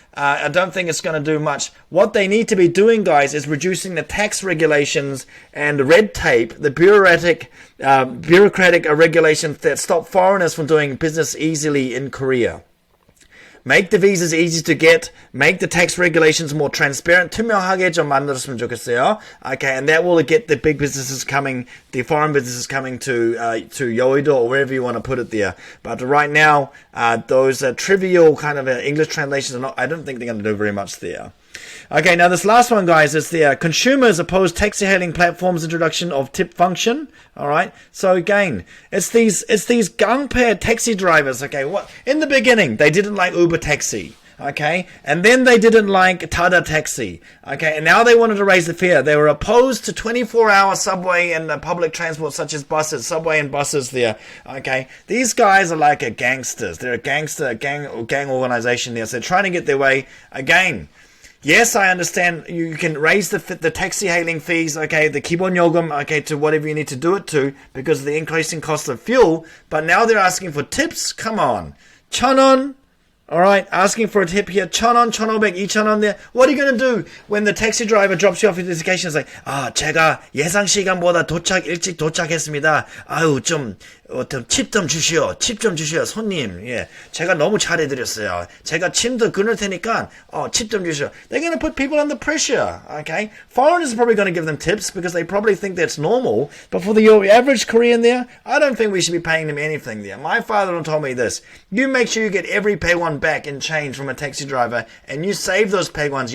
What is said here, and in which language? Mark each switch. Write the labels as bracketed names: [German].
[English] I don't think it's going to do much. What they need to be doing, guys, is reducing the tax regulations and red tape, the bureaucratic regulations that stop foreigners from doing business easily in Korea. Make the visas easy to get. Make the tax regulations more transparent. [Korean] 투명하게 좀 만들었으면 좋겠어요. [English] Okay, and that will get the big businesses coming, the foreign businesses coming to Yeouido or wherever you want to put it there. But right now, those trivial kind of English translations I don't think they're going to do very much there. Okay, now this last one, guys, is the consumers oppose taxi hailing platforms introduction of tip function. All right. So again, it's these gang-pair taxi drivers. Okay, what in the beginning they didn't like Uber taxi. Okay, and then they didn't like Tada taxi. Okay, and now they wanted to raise the fare. They were opposed to 24-hour subway and public transport such as buses, subway and buses there. Okay, these guys are like gangsters. They're a gang organization there. So they're trying to get their way again. Yes, I understand you can raise the taxi hailing fees, okay, the 기본 요금, okay, to whatever you need to do it to because of the increasing cost of fuel, but now they're asking for tips. Come on. 1,000원. All right, asking for a tip here. 1,000원, 1,500, 2,000원 there. What are you going to do when the taxi driver drops you off at the destination? It's like, [Korean] 제가 예상 시간보다 일찍 도착했습니다. 아유, 팁 좀 주시오, 손님. 예, 제가 너무 잘해드렸어요. 제가 침도 끊을 테니까, 팁 좀 주시오. [English] They're going to put people under pressure, okay? Foreigners are probably going to give them tips because they probably think that's normal. But for the average Korean there, I don't think we should be paying them anything there. My father told me this. You make sure you get every paewon back in change from a taxi driver, and you save those paewons.